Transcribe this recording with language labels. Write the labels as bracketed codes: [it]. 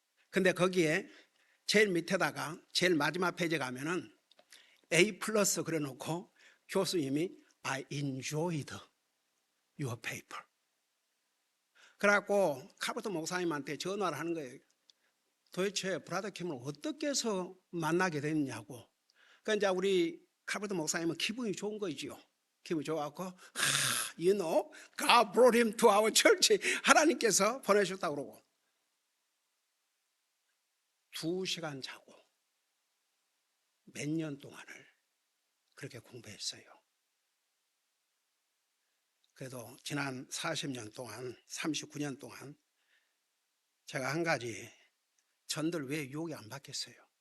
[ko] 근데 거기에 제일 밑에다가 제일 마지막 페이지 가면은 A 플러스 그래 놓고 교수님이 [en] I enjoyed your paper. [ko] 그래갖고 카부터 목사님한테 전화를 하는 거예요. 도대체 브라더 킴을 어떻게 해서 만나게 됐냐고. 그러니까 이제 우리 카부터 목사님은 기분이 좋은 거지요. 기분이 좋아갖고, [en] you know, God brought him to our church. [ko] 하나님께서 보내셨다고 그러고. 2시간 자고 몇 년 동안을 그렇게 공부했어요. 그래도 지난 40년 동안, 39년 동안 제가 한 가지, 전들 왜 유혹이 안 받겠어요?